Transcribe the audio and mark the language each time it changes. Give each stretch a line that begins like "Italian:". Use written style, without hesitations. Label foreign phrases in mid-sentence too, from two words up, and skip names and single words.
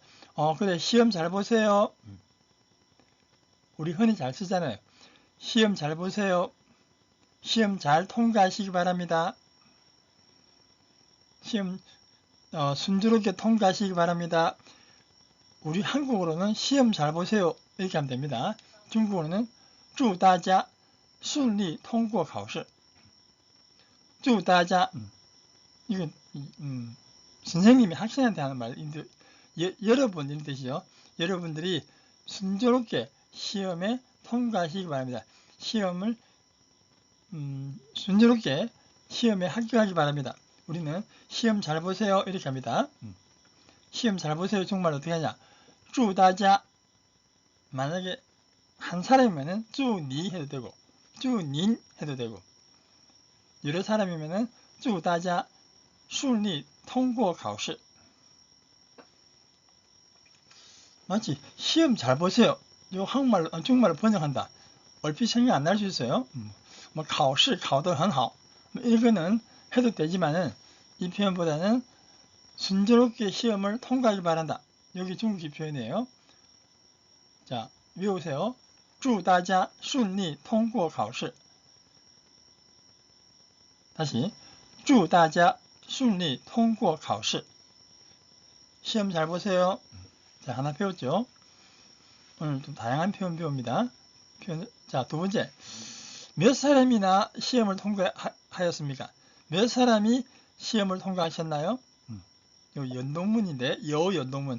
Korean: 그래 시험 잘 보세요. 우리 흔히 잘 쓰잖아요. 시험 잘 보세요. 시험 잘 통과하시기 바랍니다. 시험 순조롭게 통과하시기 바랍니다. 우리 한국어로는 시험 잘 보세요 이렇게 하면 됩니다.
Chinese: 중국어로는 祝大家顺利通过考试. 祝大家
Korean: 이건 선생님이 학생한테 하는 말인데 여러분 이런 뜻이죠. 여러분들이 순조롭게 시험에 통과하시기 바랍니다. 시험을 순조롭게 시험에 합격하기 바랍니다. 우리는 시험 잘 보세요 이렇게 합니다. 시험 잘 보세요 정말 어떻게 하냐.
Chinese: 祝大家
Korean: 만약에 한 사람이면은
Chinese: 祝你
Korean: 해도 되고
Chinese: 祝您
Korean: 해도 되고 여러 사람이면은
Chinese: 祝大家顺利通过考试.
Korean: 맞지? 시험 잘 보세요. 요 한국말로 중국말로 번역한다. 얼핏 생각 안 날 수 있어요.
Chinese: 뭐 考试考得很好.
Korean: 이거는 해도 되지만은 이 표현보다는 순조롭게 시험을 통과하길 바란다. 여기 중국이 표현이에요. 자, 외우세요.
Chinese: 祝大家顺利通过考试. 다시 祝大家顺利通过考试.
Korean: 시험 잘 보세요. 자, 하나 배웠죠? 오늘 좀 다양한 표현 배웁니다. 자, 두 번째. 몇 사람이나 시험을 통과하였습니까? 몇 사람이 시험을 통과하셨나요? 요 연동문인데, 여 연동문.